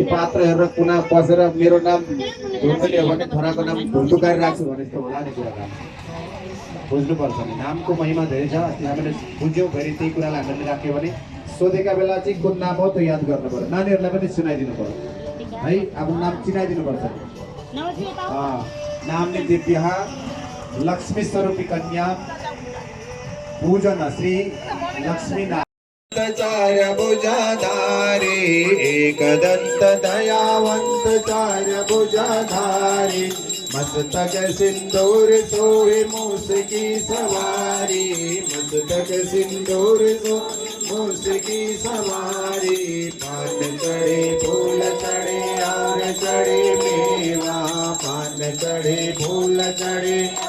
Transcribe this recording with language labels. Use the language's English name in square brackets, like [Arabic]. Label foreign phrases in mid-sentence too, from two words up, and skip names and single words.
[Nepali] पात्र हेरेर कुना बसेर मेरो नाम ढुल्टुले हो भने छोराको नाम ढुल्टु गरिराख्छु भने जस्तो होला नि कुरा बुझ्नुपर्छ नि नामको महिमा धेरै छ अस्ति हामीले बुझ्यौँ फेरि त्यही कुरालाई हामीले राख्यो भने सोधेका बेला चाहिँ कुन नाम हो त्यो याद गर्नु पर्यो नानीहरूलाई पनि सुनाइदिनु पर्यो है अब नाम चिनाइदिनु पर्छ नामले दिव्या [Hindi] लक्ष्मी स्वरूपी कन्या पूजन श्री लक्ष्मी चार भुजाधारी एकदंत दयावंत चार भुजाधारी मस्तक सिंदूर सोहे मूस की सवारी मस्तक सिंदूर सो मूस की सवारी पान चढ़े फूल चढ़े और चढ़े मेवा पान चढ़े फूल चढ़े